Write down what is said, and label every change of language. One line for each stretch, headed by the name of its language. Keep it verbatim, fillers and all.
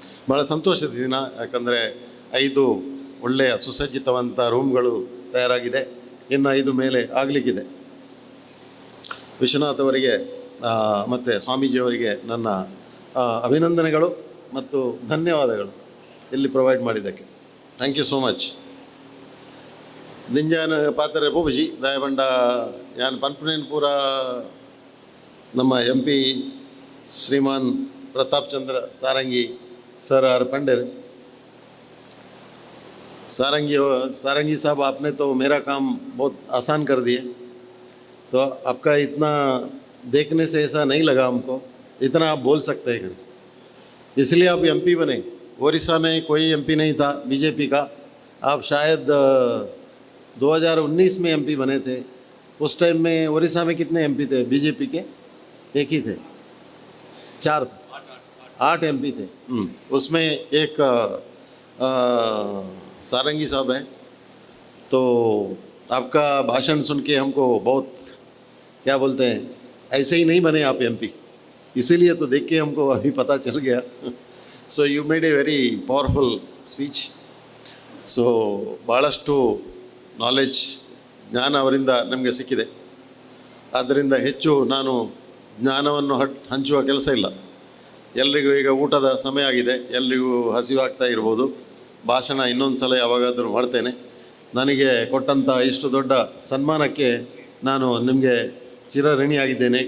Kannada: ಭಾಳ ಸಂತೋಷದ ದಿನ, ಯಾಕಂದರೆ ಐದು ಒಳ್ಳೆಯ ಸುಸಜ್ಜಿತವಂಥ ರೂಮ್ಗಳು ತಯಾರಾಗಿದೆ, ಇನ್ನು ಐದು ಮೇಲೆ ಆಗಲಿಕ್ಕಿದೆ. ವಿಶ್ವನಾಥ್ ಅವರಿಗೆ ಮತ್ತು ಸ್ವಾಮೀಜಿಯವರಿಗೆ ನನ್ನ ಅಭಿನಂದನೆಗಳು ಮತ್ತು ಧನ್ಯವಾದಗಳು ಇಲ್ಲಿ ಪ್ರೊವೈಡ್ ಮಾಡಿದ್ದಕ್ಕೆ.
English: Thank you so much.
Tulu: ದಿಂಜಾನ ಪಾತ್ರೆ ಪೂಜಿ ದಯಬಂಡ ಯಾನ್ ಪನ್ಪುನೇನ್ ಪೂರ ನಮ್ಮ ಎಂ ಪಿ ಶ್ರೀಮಾನ್ ಪ್ರತಾಪ್ ಚಂದ್ರ ಸಾರಂಗಿ ಸರ್ ಆರ್ ಪಂಡೇರ್
Hindi: सारंगी सारंगी साहब, आपने तो मेरा काम बहुत आसान कर दिए, तो आपका इतना देखने से ऐसा नहीं लगा हमको, इतना आप बोल सकते हैं, इसलिए आप एम पी बने. ओडिशा में कोई एम पी नहीं था बीजेपी का, आप शायद दो हज़ार उन्नीस में एम पी बने थे. उस टाइम में ओडिशा में कितने एम पी थे बीजेपी के? एक ही थे, चार थे, आठ एम पी थे. उसमें एक आ, आ, सारंगी साहब हैं, तो आपका भाषण सुन के हमको बहुत क्या बोलते हैं, ऐसे ही नहीं बने आप एमपी, इसीलिए तो देख के हमको अभी पता चल गया.
English: So you made a very powerful speech.
Kannada: सो ಭಾಳಷ್ಟು ನಾಲೆಜ್ ಜ್ಞಾನ ಅವರಿಂದ ನಮಗೆ ಸಿಕ್ಕಿದೆ. ಆದ್ದರಿಂದ ಹೆಚ್ಚು ನಾನು ಜ್ಞಾನವನ್ನು ಹಟ್ ಹಂಚುವ ಕೆಲಸ ಇಲ್ಲ. ಎಲ್ರಿಗೂ ಈಗ ಊಟದ ಸಮಯ ಆಗಿದೆ, ಎಲ್ರಿಗೂ ಹಸಿವಾಗ್ತಾ ಇರ್ಬೋದು. ಭಾಷಣ ಇನ್ನೊಂದು ಸಲ ಯಾವಾಗಾದರೂ ಮಾಡ್ತೇನೆ. ನನಗೆ ಕೊಟ್ಟಂಥ ಇಷ್ಟು ದೊಡ್ಡ ಸನ್ಮಾನಕ್ಕೆ ನಾನು ನಿಮಗೆ ಚಿರಋಣಿಯಾಗಿದ್ದೇನೆ.